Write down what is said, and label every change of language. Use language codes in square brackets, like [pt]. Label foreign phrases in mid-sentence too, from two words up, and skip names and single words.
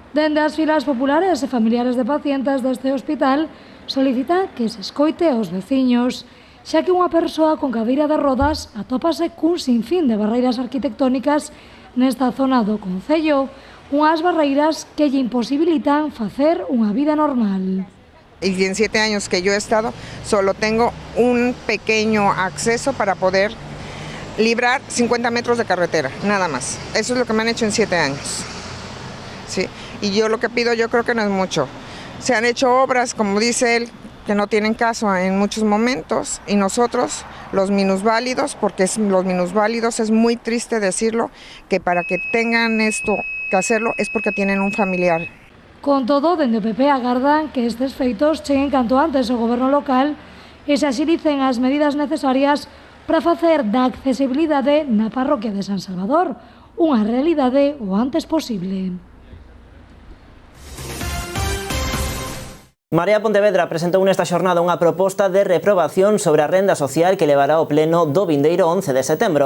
[gl] Dende as filas populares e familiares de pacientes deste hospital solicita que se escoite aos veciños, xa que unha persoa con cadeira de rodas atópase cun sinfín de barreiras arquitectónicas nesta zona do Concello, unhas barreiras que lle imposibilitan facer unha vida normal. [es] Y en 7 años que yo he estado, solo tengo un pequeño acceso para poder librar 50 metros de carretera, nada más. Eso es lo que me han hecho en 7 años. ¿Sí? Y yo lo que pido, yo creo que no es mucho. Se han hecho obras, como dice él, que no tienen caso en muchos momentos, y nosotros, los minusválidos, porque los minusválidos es muy triste decirlo, que para que tengan esto que hacerlo es porque tienen un familiar. [gl] Con todo, dende o PP agardan que estes feitos cheguen canto antes ao goberno local e se axilicen as medidas necesarias para facer da accesibilidade na parroquia de San Salvador unha realidade o antes posible. Marea Pontevedra presentou nesta xornada unha proposta de reprobación sobre a renda social que levará ao pleno do vindeiro 11 de setembro.